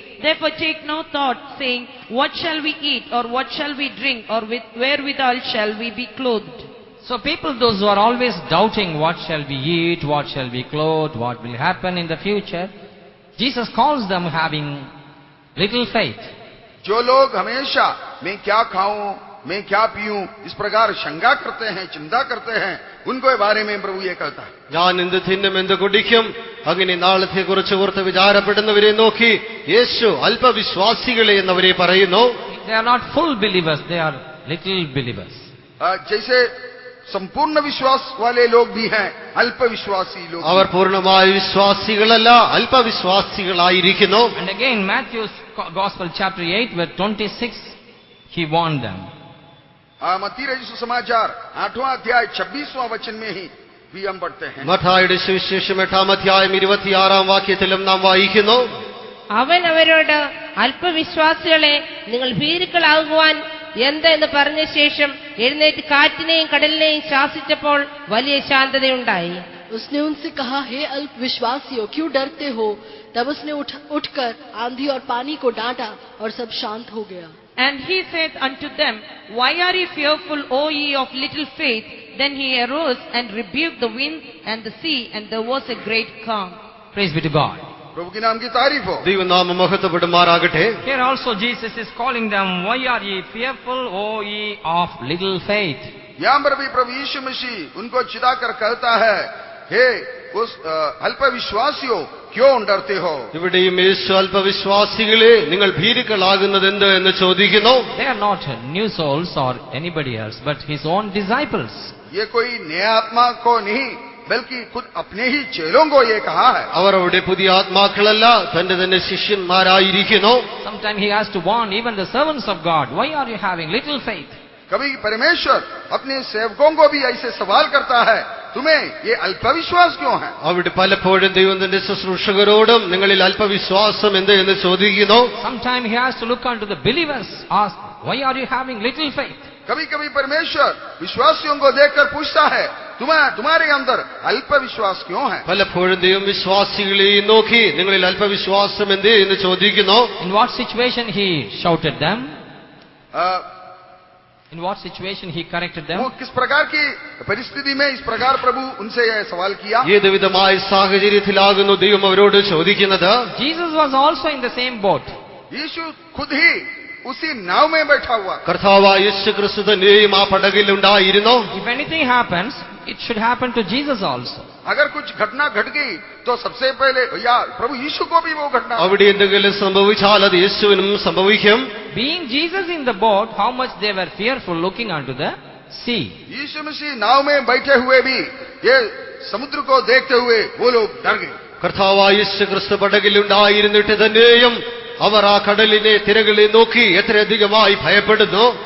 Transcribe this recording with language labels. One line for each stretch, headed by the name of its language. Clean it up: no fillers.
English: Therefore take no thought, saying, what shall we eat, or what shall we drink, or wherewithal shall we be clothed? So people, those who are always doubting what shall we eat, what shall we clothe, what will happen in the future, Jesus calls them having little faith.
Hindi: जो लोग हमेशा मैं क्या खाऊं, मैं क्या पीऊं, इस प्रकार शंका करते हैं, चिंता करते हैं, उनको बारे में प्रभु ये कहता है,
Malayalam: ഞാൻ എന്ത് തിന്നും എന്ത് കുടിക്കും, അങ്ങനെ നാളത്തെ കുറിച്ച് ഓർത്ത് വിചാരപ്പെടുന്നവരെ നോക്കി യേശു അല്പവിശ്വാസികളെ എന്നവരെ പറയുന്നു.
English: They are not full believers, they are little believers.
Hindi: जैसे संपूर्ण विश्वास वाले लोग भी हैं, अल्प विश्वासी लोग.
Malayalam: അവർ പൂർണ്ണമായ വിശ്വാസികളല്ല, അല്പവിശ്വാസികളായിരിക്കുന്നു.
English: And again, Matthew's Gospel chapter 8 verse 26, he warned them.
Hindi: मत्ती रचित सुसमाचार 8वां अध्याय 26वां वचन में ही भी हम पढ़ते हैं.
Malayalam: മത്തായിയുടെ സുവിശേഷം 8-ാം അധ്യായം 26-ാം വാക്യത്തിലും നാം വായിക്കുന്നു, അവൻ അവരോട്, അല്പവിശ്വാസികളെ, നിങ്ങൾ ഭീരുക്കളാകുവാൻ എന്തെന്ന് പറഞ്ഞ ശേഷം എഴുന്നേറ്റ് കാറ്റിനെയും കടലിനെയും ശാസിച്ചപ്പോൾ വലിയ ശാന്തതയുണ്ടായി.
Hindi: उसने उनसे कहा, हे अल्प विश्वासियों, क्यों डरते हो? तब उसने उठकर आंधी और पानी को डांटा और सब शांत हो गया.
English: And he said unto them, why are ye fearful, O ye of little faith? Then he arose and rebuked the wind and the sea, and there was a great calm. Praise be to God.
Hindi: प्रभु के नाम की तारीफ हो.
Malayalam: ദൈവനാമം മഹത്വപ്പെടുമാറാകട്ടെ.
English: Here also Jesus is calling them, why are ye fearful, O ye of little faith?
Hindi: यहाँ पर भी प्रभु यीशु मसीह उनको चिताकर कहता है, हे उस अल्प विश्वासियों, क्यों डरते हो?
Malayalam: ഇവിടെയും യേശു അല്പവിശ്വാസികളെ, നിങ്ങൾ ഭീരുക്കളാകുന്നത് എന്ത് എന്ന് ചോദിക്കുന്നു.
English: They are not new souls or anybody else, but his own disciples.
Hindi: ये कोई नया आत्मा को नहीं, बल्कि खुद अपने ही चेलों को ये कहा है.
Malayalam: അവർ അവിടെ പുതിയ ആത്മാക്കളല്ല, തന്റെ തന്നെ ശിഷ്യന്മാരായിരിക്കുന്നു.
English: Sometimes he has to warn even the servants of God, why are you having little faith?
Hindi: कभी परमेश्वर अपने सेवकों को भी ऐसे सवाल करता है, तुम्हें ये अल्पविश्वास क्यों है?
Malayalam: അവിടെ പലപ്പോഴും ദൈവം തന്റെ ശുശ്രൂഷകരോടും നിങ്ങളിൽ അല്പവിശ്വാസം എന്ത് എന്ന് ചോദിക്കുന്നു.
English: Sometimes he has to look unto the believers, ask, why are you having little faith?
Hindi: कभी कभी परमेश्वर विश्वासियों को देखकर पूछता है, तुम्हारे अंदर अल्पविश्वास क्यों है?
Malayalam: പലപ്പോഴും ദൈവം വിശ്വാസികളെയും നോക്കി നിങ്ങളിൽ അല്പവിശ്വാസം എന്ത് എന്ന് ചോദിക്കുന്നു.
English: In what situation he shouted them? In what situation he corrected them?
Hindi: वो किस प्रकार की परिस्थिति में इस प्रकार प्रभु उनसे यह सवाल किया?
Malayalam: ഏത് വിധമായ സാഹചര്യത്തിലാകുന്നു ദൈവം അവരോട് ചോദിക്കുന്നത്?
English: Jesus was also in the same boat.
Hindi: यीशु खुद ही उसी नाव में बैठा हुआ.
Malayalam: കർത്താവായ യേശു ക്രിസ്തു തന്നെയും ആ പടകിലുണ്ടായിരുന്നു.
English: If anything happens, it should happen to Jesus also.
Hindi: अगर कुछ घटना घट गई तो सबसे पहले या प्रभु यीशु को भी वो घटना.
Malayalam: അവിടെ എന്തെങ്കിലും സംഭവിച്ചാൽ അത് യേശുവിനും സംഭവിക്കും.
English: Being Jesus in the boat, how much they were fearful looking unto the sea.
Hindi: यीशु मसीह नाव में बैठे हुए भी ये समुद्र को देखते हुए वो लोग डर गए.
Malayalam: കർത്താവായ യേശു ക്രിസ്തു പടകിലുണ്ടായിരുന്നിട്ട് തന്നെയും അവർ ആ കടലിനെ തിരകളെ നോക്കി എത്രയധികമായി ഭയപ്പെടുന്നു.